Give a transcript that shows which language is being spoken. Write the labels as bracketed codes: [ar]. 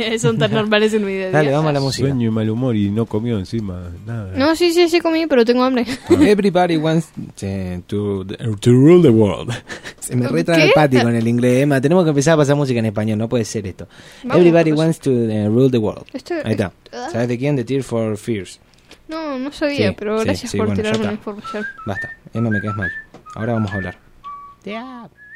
[es] Son tan normales en mi vida. Dale, vamos a la música. Sueño y mal humor y no comió encima nada. No, sí comí, pero tengo hambre. [en] Everybody wants to rule the world. [es] Se me retrae el patio con el inglés, Emma. Tenemos que empezar a pasar música en español, no puede ser esto. Vamos, [en] everybody wants to rule the world. [es] Ahí está. ¿Sabes de quién? De Tears for Fears. No sabía, sí, pero gracias sí, por bueno, tirarme la información. Basta, Emma, me caes mal. Ahora vamos a hablar. [en] Yeah.